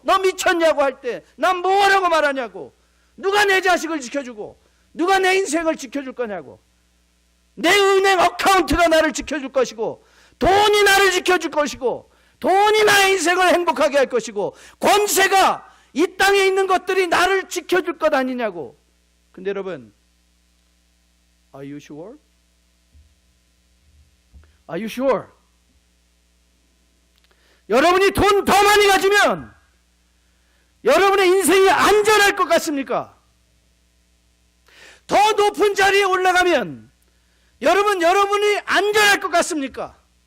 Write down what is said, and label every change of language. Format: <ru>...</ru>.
<ko>너 미쳤냐고 할 때 난 뭐라고 말하냐고. 누가 내 자식을 지켜주고 누가 내 인생을 지켜줄 거냐고. 내 은행 어카운트가 나를 지켜줄 것이고 돈이 나를 지켜줄 것이고 돈이 나의 인생을 행복하게 할 것이고 권세가 이 땅에 있는 것들이 나를 지켜줄 것 아니냐고. 근데 여러분,</ko> <en>Are you sure? Are you sure?</en> <ko>여러분이 돈 더 많이 가지면 여러분의 인생이 안전할 것 같습니까? 더 높은 자리에 올라가면 여러분이 안전할 것 같습니까?</ko>